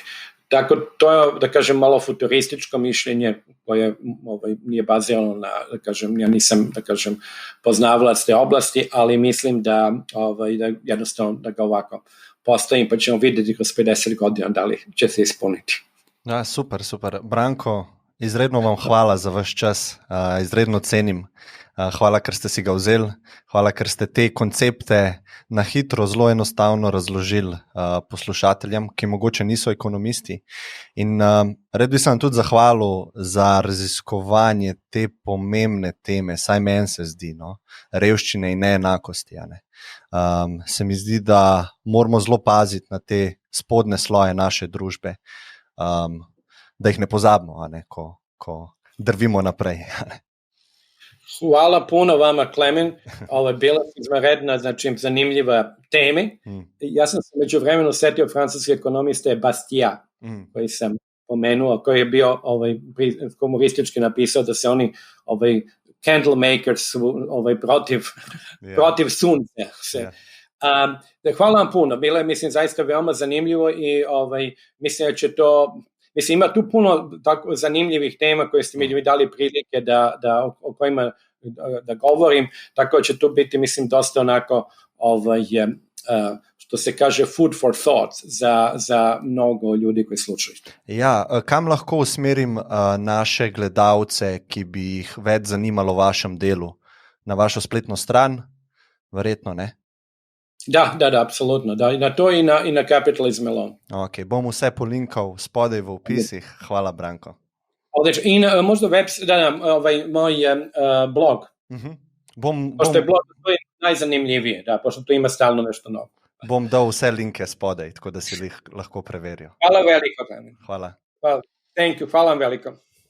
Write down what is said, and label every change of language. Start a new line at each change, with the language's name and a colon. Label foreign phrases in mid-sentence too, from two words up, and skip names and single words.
Serbian: Tako, to je, da kažem, malo futurističko mišljenje koje nije bazirano na, da kažem, ja nisam, da kažem, poznavalac te oblasti, ali mislim da jednostavno da ga ovako postavim, pa ćemo vidjeti kroz 50 godina da li će se ispuniti.
Slovenian: Ja, super. Branko, izredno vam hvala za vaš čas, izredno cenim. Hvala, ker ste si ga vzeli, hvala, ker ste te koncepte na hitro, zelo enostavno razložili poslušateljem, ki mogoče niso ekonomisti. In red bi se vam tudi zahvalil za raziskovanje te pomembne teme, saj meni se zdi, revščine in neenakosti. Se mi zdi, da moramo zelo paziti na te spodne sloje naše družbe, da jih ne pozabimo, ko drvimo naprej.
Serbian: Hvala puno vama, Klemen. Ovo je bila izvanredna, znači zanimljiva tema. Ja sam se međuvremenu setio francuske ekonomiste Bastiat, koji sam pomenuo, koji je bio komunistički napisao da se oni
English: candle makers
Serbian: su protiv sunca. Hvala vam puno. Bilo je, mislim, zaista veoma zanimljivo i mislim da će to... Mislim, ima tu puno tako zanimljivih tema koje ste mi dali prilike o kojima da govorim, tako će tu biti, mislim, dosta onako, što se kaže,
English: food for thought
Serbian: za mnogo ljudi koji slušaju.
Slovenian: Ja, kam lahko usmerim naše gledalce, ki bi jih več zanimalo v vašem delu? Na vašo spletno stran? Verjetno ne?
Serbian: Da, apsolutno. Da, na to i na Capitalism Alone.
Slovenian: Ok, bom vse polinkal spodaj v opisih. Hvala, Branko.
Serbian: In možda moj blog. Pošto je blog najzanimljivije, pošto tu ima stalno nešto novo.
Slovenian: Bom dal vse linke spodaj, tako da si jih lahko preverijo. Hvala veliko. Hvala.
English: Thank you,
Slovenian: hvala vam veliko.